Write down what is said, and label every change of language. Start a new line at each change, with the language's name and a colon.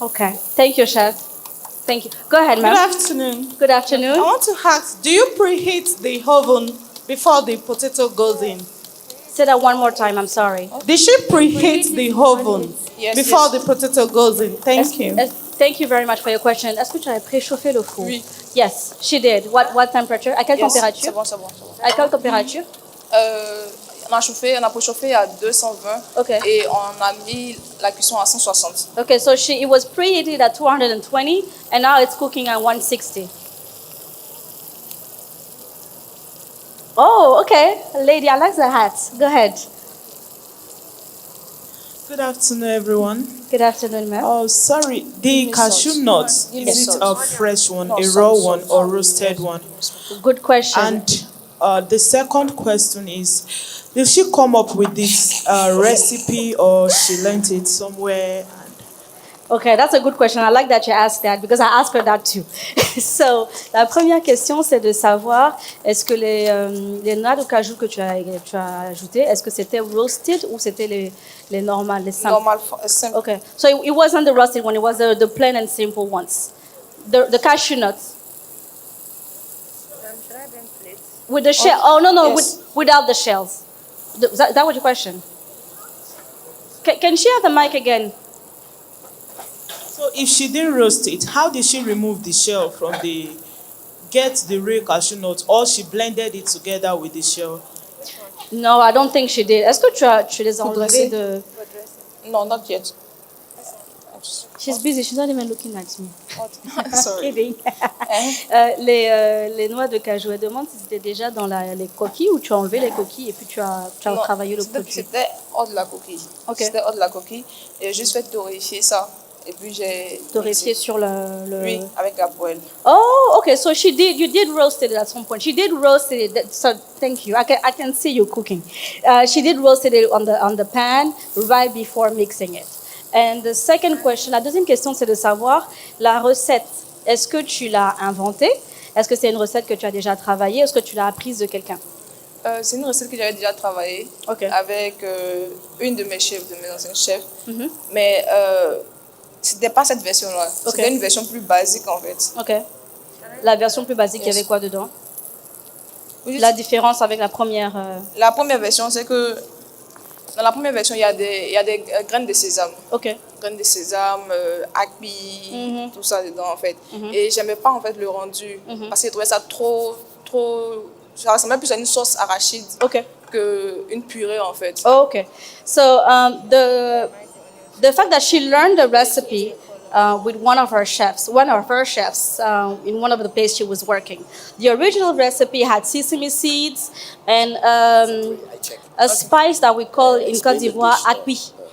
English: Okay. Thank you, chef. Thank you. Go ahead, ma'am. Good afternoon. Good afternoon. I want to ask, do you preheat the oven before the potato goes in? Say that one more time, I'm sorry. Did she preheat the oven before the potato goes in? Thank you. Thank you very much for your question.
French: Est-ce que tu as préchauffé le four? Oui.
English: Yes, she did. What temperature?
French: À quelle température? C'est bon. À quelle température? On a préchauffé à 220 et on a mis la cuisson à 160.
English: Okay, so it was preheated at 220 and now it's cooking at 160. Oh, okay. Lady, I like the hat. Go ahead. Good afternoon, everyone. Good afternoon, ma'am. Oh, sorry. The cashew nut, is it a fresh one, a raw one, or roasted one? Good question. And the second question is, did she come up with this recipe or she learned it somewhere? Okay, that's a good question. I like that you asked that because I asked her that too.
French: So, la première question, c'est de savoir est-ce que les noix de cajou que tu as ajoutées, est-ce que c'était roasted ou c'était les normales, les simples? Normal, simple.
English: Okay, so it wasn't the roasted one, it was the plain and simple ones. The cashew nuts. With the shell? Oh, no, yes. without the shells. Is that what your question? Can she have the mic again? So if she didn't roast it, how did she remove the shell from get the real cashew nut, or she blended it together with the shell? No, I don't think she did.
French: Est-ce que tu les as enlevés de...
English: No, not yet. She's busy. She's not even looking at me. Sorry. Kidding.
French: Les noix de cajou, elle demande si c'était déjà dans les coquilles ou tu as enlevé les coquilles et puis tu as travaillé le produit. C'était hors de la coquille. Okay. C'était hors de la coquille. Et j'ai juste fait torréfier ça. Et puis j'ai... Torréfier sur le... Oui, avec la poêle.
English: Oh, okay. So you did roast it at some point. She did roast it. So thank you. I can see you cooking. She did roast it on the pan right before mixing it. And the second question,
French: la deuxième question, c'est de savoir la recette. Est-ce que tu l'as inventée? Est-ce que c'est une recette que tu as déjà travaillée? Est-ce que tu l'as apprise de quelqu'un? C'est une recette que j'avais déjà travaillée avec une de mes chefs, de mes anciens chefs. Mm-hmm. Mais c'était pas cette version-là. C'était une version plus basique en fait. Ok. La version plus basique, il y avait quoi dedans? La différence avec la première... La première version, c'est que dans la première version, il y a des graines de sésame. Ok. Graines de sésame, akbi, tout ça dedans en fait. Et j'aimais pas en fait le rendu parce que je trouvais ça trop... Ça ressemblait plus à une sauce arachide qu'une purée en fait.
English: Oh, okay. So the fact that she learned the recipe with one of her chefs in one of the places she was working. The original recipe had sesame seeds and a spice that we call in Côte d'Ivoire akbi.